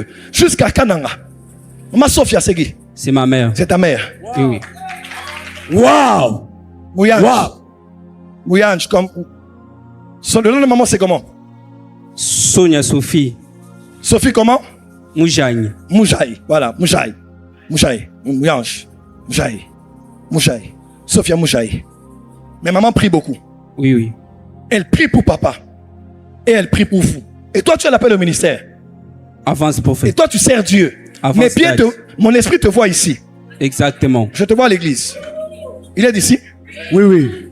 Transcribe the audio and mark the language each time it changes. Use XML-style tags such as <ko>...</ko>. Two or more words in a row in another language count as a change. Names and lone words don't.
<fr>Jusqu'à Kananga. Ma Sophia, c'est qui? C'est ma mère. C'est ta mère. Oui, oui. Wow! Mouyange. Wow! Mouyange, comme. Son le nom de maman, c'est comment? Sonia Sophie Sophie, comment? Moujagne. Moujaï. Voilà, Moujaï. Moujaï. Mouyange. Moujaï. Moujaï. Sophia Moujaï. Mais maman prie beaucoup. Oui, oui. Elle prie pour papa. Et elle prie pour vous. Et toi, tu as l'appel au ministère. Avance, Et prophète. toi, tu sers Dieu. Avance, Mais bien, Dad. mon esprit te voit ici. Exactement. Je te vois à l'église. Il est d'ici. Oui, oui.</fr>